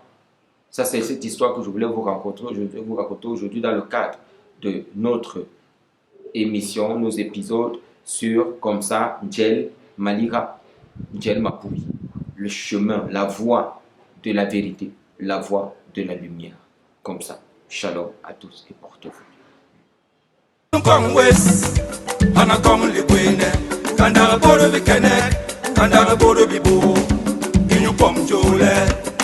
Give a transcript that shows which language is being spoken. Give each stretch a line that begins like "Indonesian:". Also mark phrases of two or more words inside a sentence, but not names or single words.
French: Ça, c'est cette histoire que je voulais vous raconter aujourd'hui dans le cadre de notre émission, nos épisodes sur, comme ça, Djel Malira, Djel Mapoui. Le chemin, la voie de la vérité, la voie de la lumière. Comme ça. Shalom à tous et portez-vous.
Basaa: Kandara bodo bi kenek, kandara bodo bi bo, inyu pom jole.